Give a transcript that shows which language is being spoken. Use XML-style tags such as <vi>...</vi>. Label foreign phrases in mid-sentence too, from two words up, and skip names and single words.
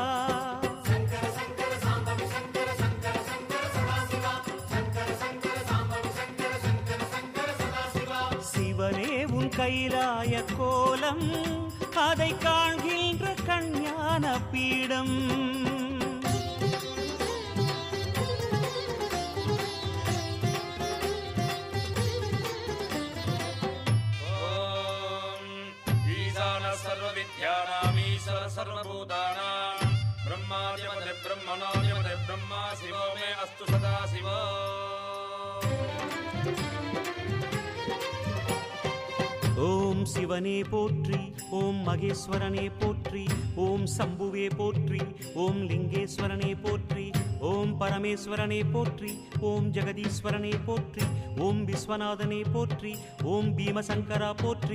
<ta>சிவனே உன் கைலாய கோலம் அதை காண்கின்ற கஞ்ஞான பீடம்</ta> <sa>सर्वविद्यानामीश्वर सर्वभूतानां ब्रह्मादिपदे ब्रह्मणोदिपदे ब्रह्मा शिवो मे अस्तु सदा शिवो</sa> <ta>ஓம் சிவனே போற்றி ஓம் மகேஸ்வரனே போற்றி ஓம் சம்புவே போற்றி ஓம் லிங்கேஸ்வரனே போற்றி ஓம் பரமேஸ்வரனே போற்றி ஓம் ஜெகதீஸ்வரனே போற்றி ஓம் விஸ்வநாதனே போற்றி ஓம் பீமசங்கரா போற்றி</ta>